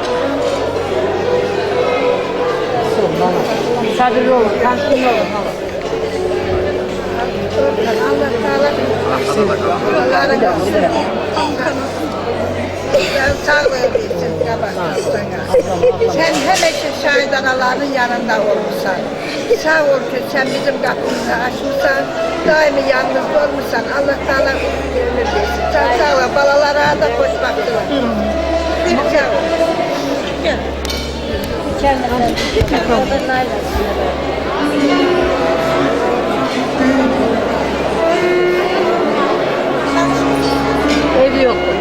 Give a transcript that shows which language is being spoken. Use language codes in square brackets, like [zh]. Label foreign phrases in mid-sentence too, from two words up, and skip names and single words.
[tr] Sabırlı olun, temkinli olun. Allah Teala yolları görsün. [az] Sağlığı versin qabaqlarına. Sen həmişə şahid anaların yanında olmuşsan. Sağ ol ki, sen bizim qapımızı açmışsan. Daimi yanımızda olmuşsan. Allah Teala ömür versin. Sen sağ ol. Balalara da xoşbaxtlar. Sağ ol. [tr] Ev yok.